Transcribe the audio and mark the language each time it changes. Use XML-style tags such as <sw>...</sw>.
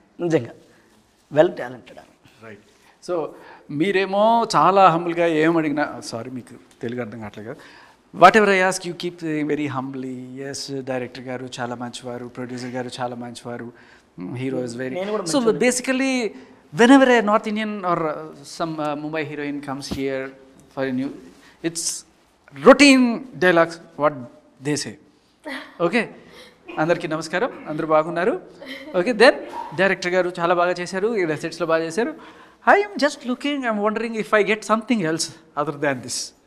<te>నిజంగా well talented ఆమె.</te> <en>Right.</en> <te>So మీరేమో చాలా హంబుల్గా ఏమడిగినా, సారీ మీకు తెలుగు అర్థం కావట్లేదు కదా,</te> <en>Whatever I ask you keep very humbly.</en> <te>Yes, director గారు చాలా మంచివారు, ప్రొడ్యూసర్ గారు చాలా మంచివారు,</te> <en>Hero is very. So basically whenever a North Indian or some Mumbai heroine comes here for a new, it's routine dialogues what they say.</en> <te>Okay, అందరికీ నమస్కారం, అందరూ బాగున్నారు. ఓకే, దెన్ డైరెక్టర్ గారు చాలా బాగా చేశారు, ఈ సెట్స్లో బాగా చేశారు.</te> <en>I'm just looking, I'm wondering if I get something else other than this.</en>